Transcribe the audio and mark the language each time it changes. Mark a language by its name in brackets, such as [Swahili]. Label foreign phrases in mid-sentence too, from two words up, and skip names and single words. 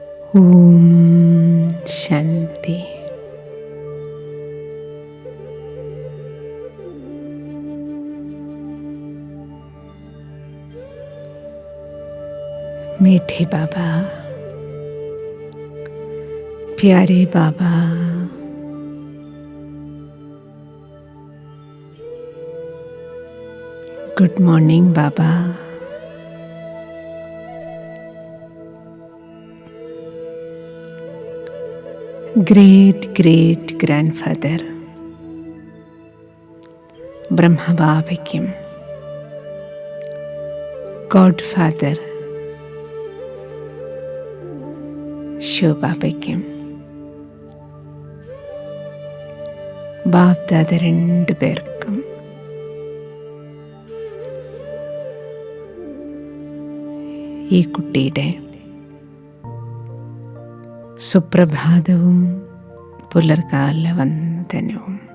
[Malayalam] ഓം ശാന്തി. [Hindi] मीठे बाबा, प्यारे बाबा, [English] good morning [Hindi] बाबा, [English] great great grandfather [Malayalam] ब्रह्मबाबയ്ക്കും [English] God father [Malayalam] ശിവബാബയ്ക്കും ബാപ്ദാദ രണ്ടു പേർക്കും ഈ കുട്ടിയുടെ സുപ്രഭാതവും പുലർകാല വന്ദനവും.